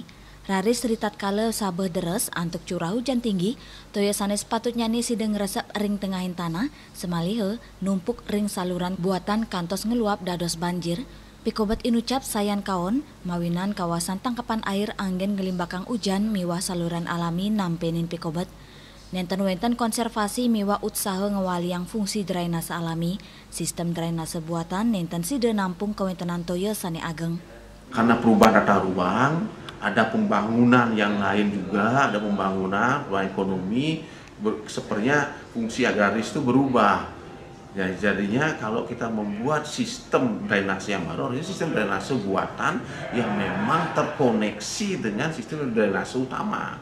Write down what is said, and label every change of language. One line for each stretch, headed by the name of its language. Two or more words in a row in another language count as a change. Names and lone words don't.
Balinese: Raris ritat kala sabeh deres antuk
Indonesian: curah hujan tinggi,
Balinese: toya sanes patutnya ne sideng resep ring tengahin tanah, semalihe numpuk ring
Indonesian: saluran buatan
Balinese: kantos ngeluap dados banjir. Pikobat inucap sayan kaon, mawinan
Indonesian: kawasan tangkapan air
Balinese: anggen ngelimbakang ujan miwa
Indonesian: saluran alami
Balinese: nampenin pikobat. Nenten-wenten konservasi miwa utsaha ngewaliang
Indonesian: fungsi drainase alami, sistem drainase buatan
Balinese: nenten side nampung kawentenan toya sane ageng.
Indonesian: Karena perubahan tata ruang, ada pembangunan yang lain juga, ada pembangunan ekonomi, sepertinya fungsi agraris itu berubah. Ya, jadinya kalau kita membuat sistem drainase yang baru, ini sistem drainase buatan yang memang terkoneksi dengan sistem drainase utama.